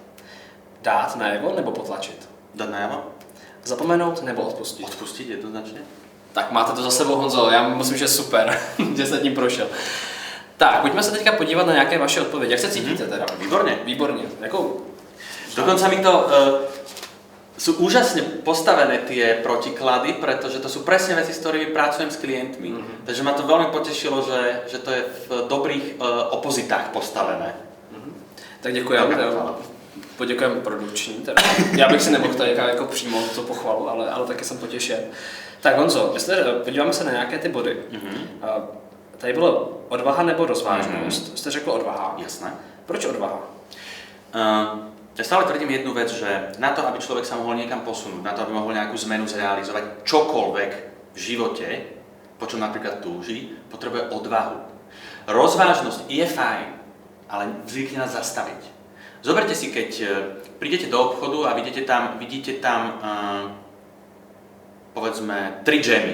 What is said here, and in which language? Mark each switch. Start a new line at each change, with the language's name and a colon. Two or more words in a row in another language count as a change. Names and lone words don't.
Czech: Dát najevo nebo potlačit?
Slovak: Dať najavo.
Czech: Zapomenout nebo odpustit?
Slovak: Odpustiť jednoznačne.
Czech: Tak máte to za sebou, Honzo, já myslím, že super, že jste tím prošel. Tak, pojďme se teďka podívat na nějaké vaše odpovědi. Jak se cítíte teda? Výborně. Výborně. Jakou?
Slovak: Dokonca mi to... sú úžasne postavené tie protiklady, pretože to sú presne veci, s ktorými pracujem s klientmi. Takže ma to veľmi potešilo, že to je v dobrých opozitách postavené.
Czech: Tak děkuji. Poděkujeme produkční. Já bych si nemohl tady jako přímo to pochvalu, ale taky jsem potěšen. Tak Honzo, podíváme se na nějaké ty body. Tady bylo odvaha nebo rozvážnost. Jste řekl odvaha.
Slovak: Jasné.
Czech: Proč odvaha?
Slovak: Ja stále tvrdím jednu vec, že na to, aby človek sa mohol niekam posunúť, na to, aby mohol nejakú zmenu zrealizovať, čokoľvek v živote, po čom napríklad túži, potrebuje odvahu. Rozvážnosť je fajn, ale zvykne nás zastaviť. Zoberte si, keď prídete do obchodu a vidíte tam povedzme 3 džemy.